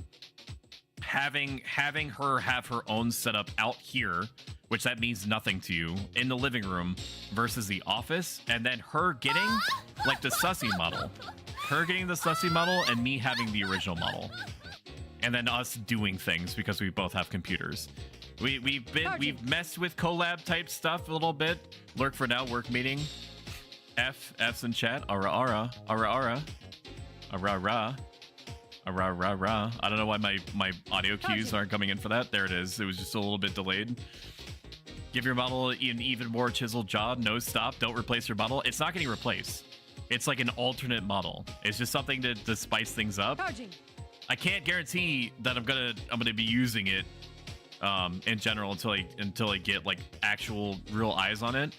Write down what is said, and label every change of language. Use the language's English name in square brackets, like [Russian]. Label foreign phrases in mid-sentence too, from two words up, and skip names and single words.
[English] Having her have her own setup out here, which that means nothing to you, in the living room versus the office, and then her getting like the Sussy model, and me having the original model. And then us doing things because we both have computers. We've messed with collab type stuff a little bit. Lurk for now, work meeting. F's in chat. [Japanese] Ara ara. Ara ara. Ara ra. Ara ra ra. [English] I don't know why my audio cues aren't coming in for that. There it is. It was just a little bit delayed. Give your model an even more chiseled job. No stop. Don't replace your model. It's not getting replaced. It's like an alternate model. It's just something to spice things up. I can't guarantee that I'm gonna be using it in general until I get like actual real eyes on it.